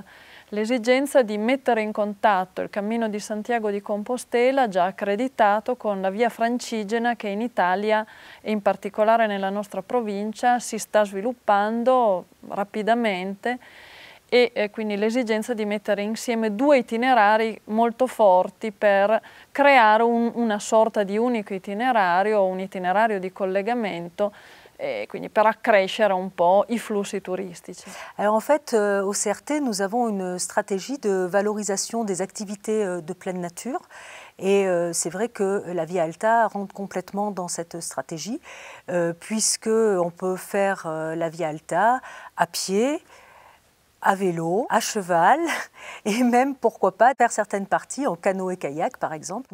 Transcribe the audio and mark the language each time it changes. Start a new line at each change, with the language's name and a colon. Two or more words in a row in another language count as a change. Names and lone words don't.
Italian: L'esigenza di mettere in contatto il Cammino di Santiago di Compostela, già accreditato, con la via Francigena che in Italia e in particolare nella nostra provincia si sta sviluppando rapidamente, e quindi l'esigenza di mettere insieme due itinerari molto forti per creare una sorta di unico itinerario, un itinerario di collegamento, quindi per accrescere un po' i flussi touristici.
French: Alors en fait, au CRT, nous avons une stratégie de valorisation des activités de pleine nature. Et c'est vrai que la Via Alta rentre complètement dans cette stratégie, puisqu'on peut faire la Via Alta à pied, à vélo, à cheval, et même, pourquoi pas, faire certaines parties en canoë-kayak, par exemple.